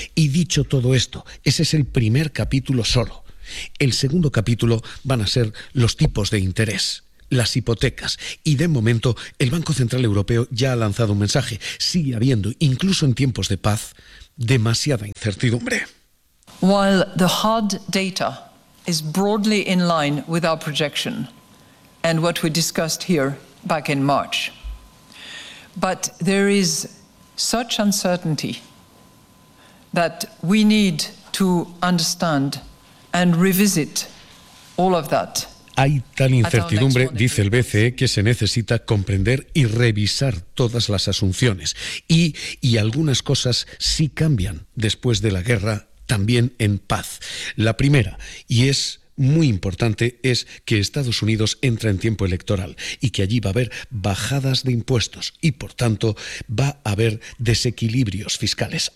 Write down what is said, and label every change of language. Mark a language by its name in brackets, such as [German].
[Spanish] Y dicho todo esto, ese es el primer capítulo solo. El segundo capítulo van a ser los tipos de interés, las hipotecas. Y de momento, el Banco Central Europeo ya ha lanzado un mensaje. Sigue habiendo, incluso en tiempos de paz, demasiada incertidumbre. [English] While the hard data is broadly in line with our projection and what we discussed here back in March. But there is such uncertainty that we need to understand and revisit all of that. [Spanish] Hay tal incertidumbre, dice el BCE, que se necesita comprender y revisar todas las asunciones. Y algunas cosas sí cambian después de la guerra, también en paz. La primera, y es muy importante, es que Estados Unidos entra en tiempo electoral y que allí va a haber bajadas de impuestos y, por tanto, va a haber desequilibrios fiscales.